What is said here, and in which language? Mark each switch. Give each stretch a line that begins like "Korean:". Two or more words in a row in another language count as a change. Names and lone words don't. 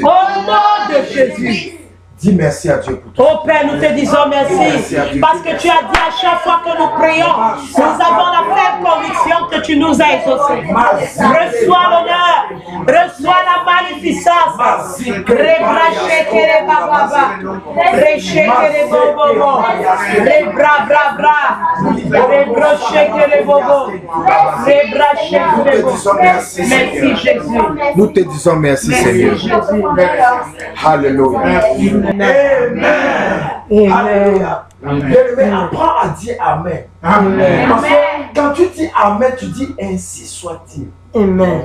French: Au nom de Jésus. Dis merci à Dieu pour tout. Oh Père, nous te disons merci parce que tu as dit à chaque fois que nous prions, nous avons la ferme conviction que tu nous as exaucés. Reçois l'honneur, reçois la magnificence. Rebrachekere bababa, rechekere bobobo, rebra bra bra, rebrochekere bobo, rebrachekere bobo. Merci Jésus. Nous te disons merci Seigneur. Merci Jésus. Alléluia. Amen. Alléluia. Bien-aimé, apprends à dire Amen. Parce que quand tu dis Amen, tu dis ainsi soit-il. Amen.